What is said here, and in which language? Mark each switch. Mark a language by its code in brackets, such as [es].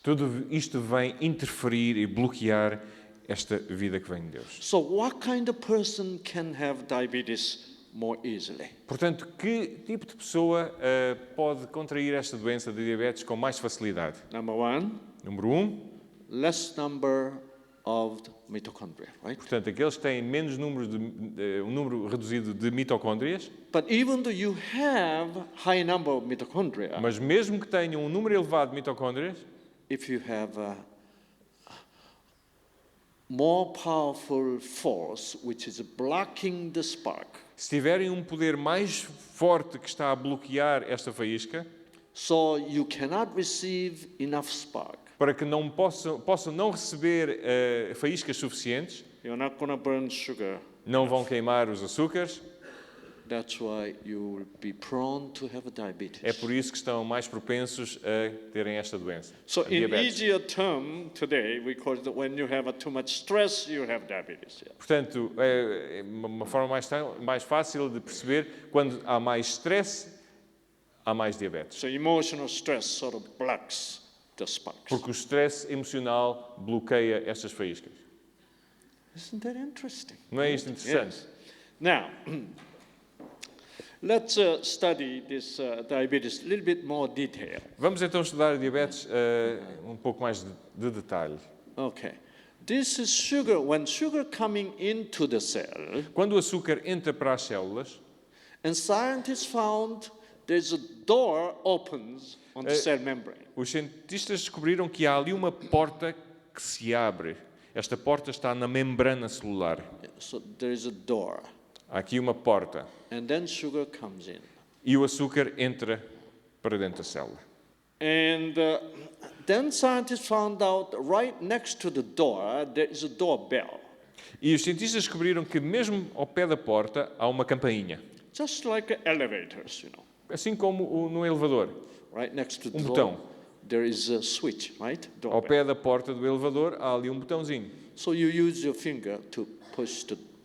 [pt] Tudo isto vem interferir e bloquear esta vida que vem de Deus. [en] So what kind of person can have diabetes more easily? [pt] Portanto, que tipo de pessoa pode contrair esta doença de diabetes com mais facilidade? [en] Number one, [pt] Número 1, [en] less number of mitochondria, right? [pt] portanto, aqueles que têm menos um número reduzido de mitocôndrias, [en] But even though you have high number of mitochondria, [pt] mas mesmo que tenham um número elevado de mitocôndrias, [en] if you have a more powerful force which is blocking the spark, [pt] se tiverem um poder mais forte que está a bloquear esta faísca, [en] so you cannot receive enough spark, [pt] para que não possam não receber faíscas suficientes, [en] you're not going to burn sugar. [pt] não vão queimar os açúcares, [en] That's why you will be prone to have diabetes. [pt] é por isso que estão mais propensos a terem esta doença. [en] So a in diabetes. easier term today, we call it when you have too much stress, you have diabetes. Yeah. [pt] Portanto, é uma forma mais fácil de perceber, quando há mais stress, há mais diabetes. [en] So emotional stress sort of blocks the sparks. [pt] Porque o stress emocional bloqueia estas faíscas. [en] Isn't that interesting? [pt] Não é isto interessante? [en] Yes. Now, let's study this diabetes a little bit more detail. [pt] Vamos então estudar a diabetes um pouco mais de detalhe. [en] Okay. This is sugar. When sugar coming into the cell, [pt] Quando o açúcar entra para as células, [en] and scientists found there's a door opens on the cell membrane. [pt] os cientistas descobriram que há ali uma porta que se abre. Esta porta está na membrana celular. [en] So there is a door, [pt] Há aqui uma porta. [en] and then sugar comes in. [pt] E o açúcar entra para dentro da célula. [en] And then scientists found out right next to the door there is a doorbell, [pt] E os cientistas descobriram que mesmo ao pé da porta há uma campainha. [en] just like elevators, you know. [pt] Assim como no elevador. [en] Right next to the [pt] botão. [en] door, there is a switch, right? [pt] Ao [en] Doorbell. [pt] pé da porta do elevador há ali um botãozinho. [en] So you use your finger to push the.